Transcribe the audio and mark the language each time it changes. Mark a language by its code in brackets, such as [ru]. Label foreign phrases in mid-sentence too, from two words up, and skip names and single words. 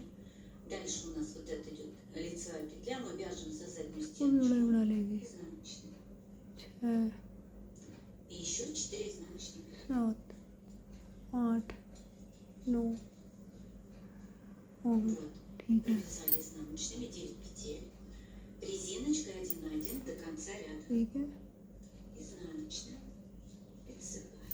[ru] Дальше у нас вот это идет лицевая петля, мы вяжем за заднюю стеночку изнаночную. 6 И еще 4 изнаночные. 7 8 9 Вот. [hi] ठीक है [ru] Провязали изнаночными 9 петель. Резиночкой 1 на 1 до конца ряда. [hi] ठीक है। [ru] Изнаночная. Лицевая.